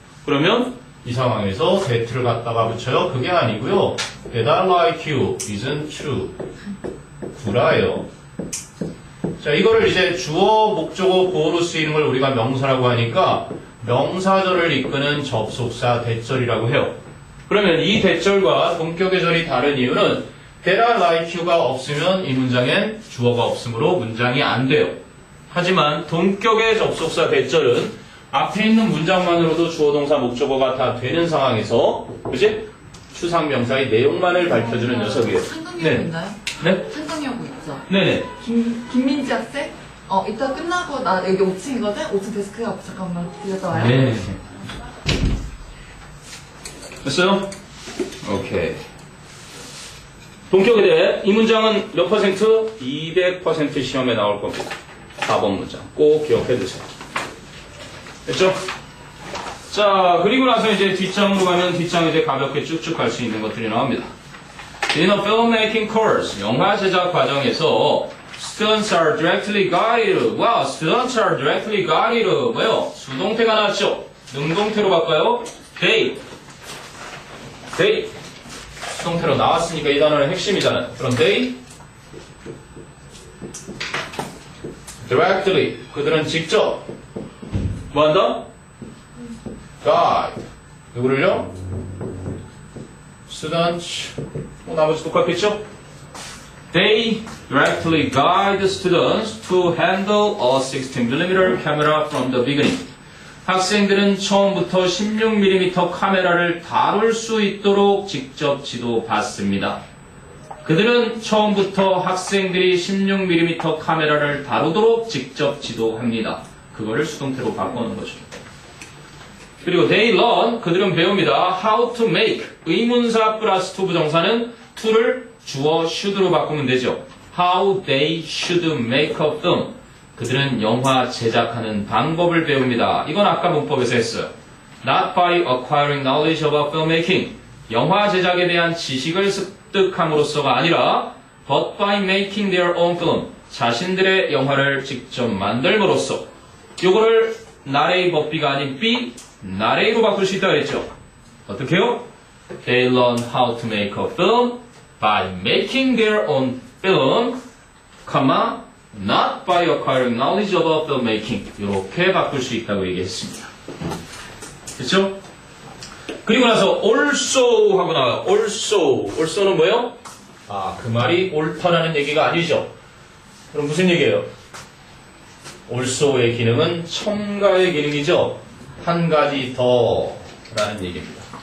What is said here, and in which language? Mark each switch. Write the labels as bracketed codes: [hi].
[ko] 그러면 이 상황에서 that를 갖다가 붙여요. 그게 아니고요. [en] That I like you isn't true. [ko] 구라예요. 자, 이거를 이제 주어, 목적어, 보어로 쓰이는 걸 우리가 명사라고 하니까 명사절을 이끄는 접속사 대절이라고 해요. 그러면 이 대절과 동격의 절이 다른 이유는 [en] That I like you [ko] 가 없으면 이 문장엔 주어가 없으므로 문장이 안 돼요. 하지만 동격의 접속사 대절은 앞에 있는 문장만으로도 주어, 동사, 목적어가 다 되는 상황에서 그치? 추상명사의 내용만을 밝혀주는 녀석이에요. 한강여고 있나요? 네? 한강여고 있죠. 네네. 김민지 학생? 이따 끝나고 나 여기 5층이거든? 5층 데스크에 앞 잠깐만 들렸다 와요. 네. 됐어요? 오케이. 동격에 대해 이 문장은 몇 퍼센트? 200% 시험에 나올 겁니다. 4번 문장. 꼭 기억해 두세요. 됐죠? 자, 그리고 나서 이제 뒷장으로 가면 뒷장 이제 가볍게 쭉쭉 갈 수 있는 것들이 나옵니다. [en] In a filmmaking course, [ko] 영화 제작 과정에서 [en] students are directly guided. 와, students are directly guided. [ko] 뭐요? 수동태가 나왔죠? 능동태로 바꿔요. They. 수동태로 나왔으니까 이 단어는 핵심이잖아요. 그럼 they directly. 그들은 직접 뭐한다? guide. 누구를요? students. 나머지 똑같겠죠? [en] They directly guide the students to handle a 16mm camera from the beginning. [ko] 학생들은 처음부터 16mm 카메라를 다룰 수 있도록 직접 지도받습니다. 그들은 처음부터 학생들이 16mm 카메라를 다루도록 직접 지도합니다. 그거를 수동태로 바꾸는 거죠. 그리고 [en] they learn, [ko] 그들은 배웁니다. [en] how to make, [ko] 의문사 플러스 to 부정사는 to를 주어 should로 바꾸면 되죠. [en] how they should make a film. [ko] 그들은 영화 제작하는 방법을 배웁니다. 이건 아까 문법에서 했어요. [en] Not by acquiring knowledge about filmmaking. [ko] 영화 제작에 대한 지식을 습득함으로써가 아니라 [en] but by making their own film. [ko] 자신들의 영화를 직접 만들므로써. 요거를 나레이 법비가 아닌 be, 나레이로 바꿀 수 있다고 그랬죠. 어떻게 해요? [en] They learn how to make a film by making their own film, not by acquiring knowledge about filmmaking. [ko] 이렇게 바꿀 수 있다고 얘기했습니다. 그렇죠? 그리고 나서 also 하고 나와요. also는 뭐예요? 아, 그 말이 옳다라는 얘기가 아니죠. 그럼 무슨 얘기예요? also의 기능은 첨가의 기능이죠. 한 가지 더 라는 얘기입니다.